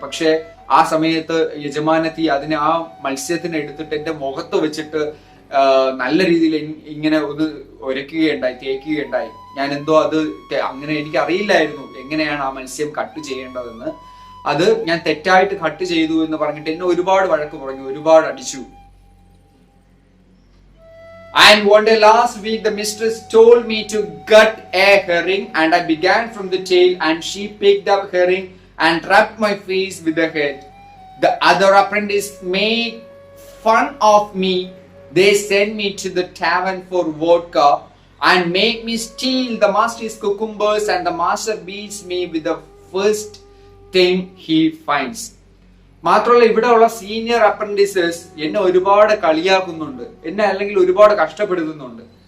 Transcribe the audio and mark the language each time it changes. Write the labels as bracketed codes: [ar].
[ml] പക്ഷെ ആ സമയത്ത് യജമാനത്തി ആ മത്സ്യത്തിനെ എടുത്തിട്ട് എന്റെ മുഖത്ത് വെച്ചിട്ട് നല്ല രീതിയിൽ ഇങ്ങനെ ഒന്ന് തേക്കുകയുണ്ടായി. ഞാൻ എന്തോ അങ്ങനെ എനിക്ക് അറിയില്ലായിരുന്നു എങ്ങനെയാണ് ആ മത്സ്യം കട്ട് ചെയ്യേണ്ടതെന്ന്. അത് ഞാൻ തെറ്റായിട്ട് കട്ട് ചെയ്തു എന്ന് പറഞ്ഞിട്ട് എന്നെ ഒരുപാട് വഴക്ക് പറഞ്ഞു, ഒരുപാട് അടിച്ചു. [en] And one day last week the mistress told me to gut a herring and I began from the tail and she picked up herring and rubbed my face with the head. The other apprentice made fun of me. They sent me to the tavern for vodka and make me steal the master's cucumbers and the master beats me with the first thing he finds. [ml] മാത്രമല്ല ഇവിടെയുള്ള senior apprentices എന്നെ ഒരുപാട് കളിയാക്കുന്നുണ്ട്, എന്നെ അല്ലെങ്കിൽ ഒരുപാട് കഷ്ടപ്പെടുത്തുന്നുണ്ട്.